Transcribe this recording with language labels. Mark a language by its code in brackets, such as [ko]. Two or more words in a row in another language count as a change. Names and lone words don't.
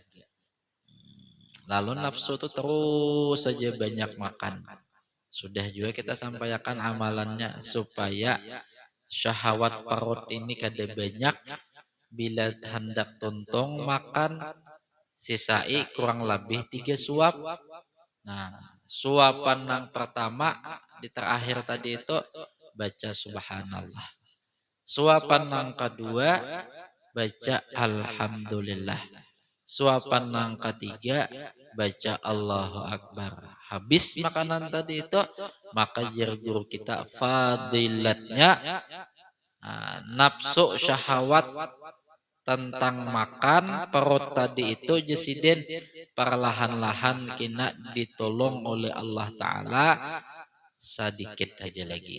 [id] Lalu nafsu itu terus saja banyak makan. [bjn] Sudah juga kita sampaikan amalannya supaya syahwat perut ini kada banyak. Bila hendak tuntung makan, sisai kurang lebih 3 suap. [id] Nah, suapan yang pertama di terakhir tadi itu baca subhanallah. Suapan yang kedua baca alhamdulillah. Suapan yang ketiga baca Allahu Akbar. [bjn] Habis makanan tadi itu maka jar guru kita fadilatnya nafsu syahwat tentang makan perut tadi itu jesiden perlahan-lahan kena ditolong oleh Allah Ta'ala sedikit aja lagi.